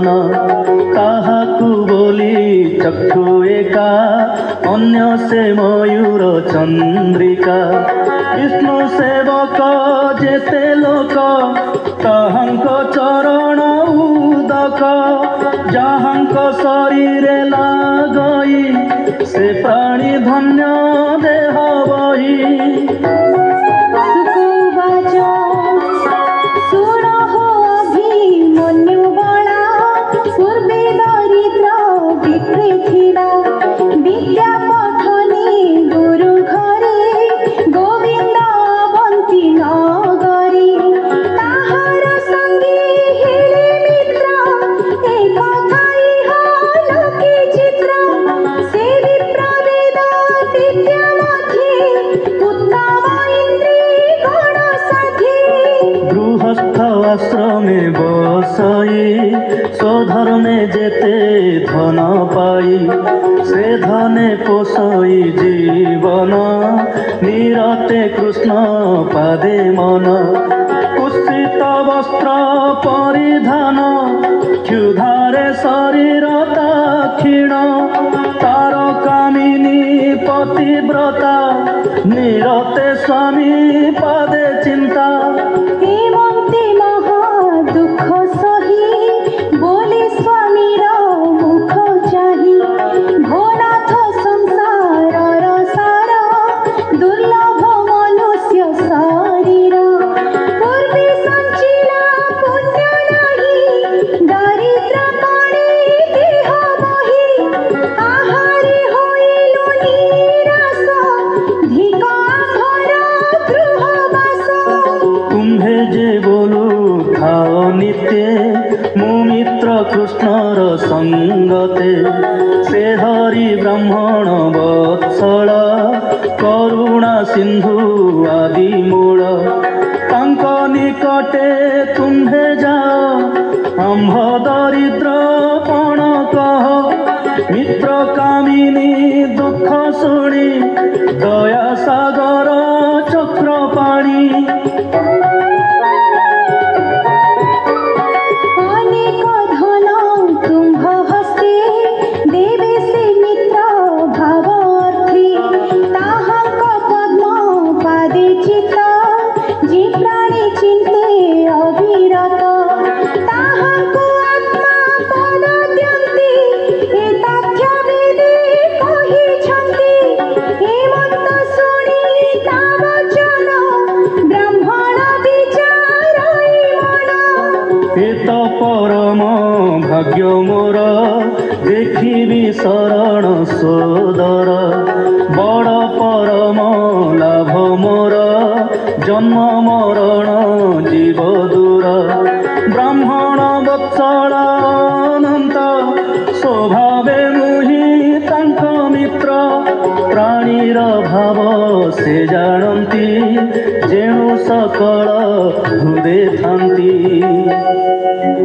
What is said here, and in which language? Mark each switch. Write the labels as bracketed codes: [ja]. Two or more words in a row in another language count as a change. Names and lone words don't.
[or] ତାହାକୁ ବୋଲି ଚକ୍ଷୁ ଏକା ଅନ୍ୟ ସେ ମୟୂର ଚନ୍ଦ୍ରିକା ବିଷ୍ଣୁ ସେବକ ଯେତେ ଲୋକ ତାହାଙ୍କ ଚରଣ ଉଦକ ଯାହାଙ୍କ ଶରୀରେ ଲାଗଇ ସେ ପ୍ରାଣୀ ଧନ୍ୟ ଦେହ ବହି ସୁକୁବାଚ ସୁଣ ହୋ ଅଭିମନ୍ୟୁ ବଳା ପୂର୍ବେ ଦରିଦ୍ର ବିକ୍ରେ ଥିଲା ବିଦ୍ୟା ପଠନେ ଗୁରୁ ଘରେ ଗୋବିନ୍ଦ ବନ୍ତୀ ନଗରୀ ତାହାର ସଙ୍ଗୀ ହେଲେ ମିତ୍ର ଏ କଥାଇ ଲୋକେ ଚିତ୍ର ସେ ବିପ୍ରବେଦ ବିଦ୍ୟା ମଧ୍ୟେ ଉତ୍ତମ ଇନ୍ଦ୍ରୀ ଗଣ ସାଥୀ ଗୃହସ୍ଥ ଆଶ୍ରମେ ବସଇ ସ୍ୱଧର୍ମେ ଯେତେ ଧନ ପାଇ ସେ ଧନେ ପୋଷଇ ଜୀବନ ନିରତେ କୃଷ୍ଣ ପାଦେ ମନ କୁତ୍ସିତ ବସ୍ତ୍ର ପରିଧାନ କ୍ଷୁଧାରେ ଶରୀର କ୍ଷୀଣ ତାର କାମିନୀ ପତିବ୍ରତା ନିରତେ ସ୍ୱାମୀ ପାଦେ ଚିନ୍ତା ହେମନ୍ତେ ମହା ଦୁଃଖ ସହି ବୋଲେ ସ୍ୱାମୀର ମୁଖ ଚାହିଁ ଭୋନାଥ ସଂସାରର ସାର ଦୁର୍ଲଭ ମନୁଷ୍ୟ ଶରୀର ପୂର୍ବେ ସଞ୍ଚିଲା ପୁଣ୍ୟ ନାହିଁ ଦାରିଦ୍ର ପାଣେ ଦେହ ବହି ଆହାରେ ହୋଇଲୁ ନିରାଶ ଧିକ ଆମ୍ଭର ଗୃହବାସ ତୁମ୍ଭେ ଯେ ବୋଲୁ ଖାଅ ନିତ୍ୟ ମୁମିତ୍ର କୃଷ୍ଣର ସଙ୍ଗତେ ସେ ହରି ବ୍ରାହ୍ମଣ ବତ୍ସଳ କରୁଣା ସିନ୍ଧୁ ଆଦି ମୂଳ ତାଙ୍କ ନିକଟେ ତୁମ୍ଭେ ଯାଅ ଆମ୍ଭ ଦରିଦ୍ର ପଣ କହ ମିତ୍ର କାମିନୀ ଦୁଃଖ ଶୁଣି ଦୟା ସାଗର ଚକ୍ର ପାଣି ଅନେକ ଧନ ତୁମ୍ଭ ହସ୍ତେ ଦେବେ ସେ ମିତ୍ର ଭାବ ଅର୍ଥୀ ତାହାଙ୍କ ପଦ୍ମ ପାଦେ ଚିତ୍ତ ଯେ ପ୍ରାଣୀ ଚିନ୍ତେ ଅବିରତ ତାହାଙ୍କ ଆତ୍ମା ପଦ ଦ୍ୟନ୍ତି ଏ ତଥ୍ୟ ବେଦେ କହିଛନ୍ତି ହେମନ୍ତ ଶୁଣି ତା ବଚନ ବ୍ରାହ୍ମଣ ବିଚାରଇ ମନ ଏତ ପରମ ଭାଗ୍ୟ ମୋର ଦେଖିବି ଶରଣ ସୋଦର ବଡ଼ ପରମ ଲାଭ ମୋର ଜନ୍ମ ମରଣ ଜୀବ ଦୂର ବ୍ରାହ୍ମଣ ବତ୍ସଳ ଅନନ୍ତ ସ୍ୱଭାବେ ମୁହିଁ ତାଙ୍କ ମିତ୍ର ପ୍ରାଣୀର ଭାବ ସେ ଜାଣନ୍ତି ଯେଣୁ ସକଳ ହୃଦେ ଥାନ୍ତି।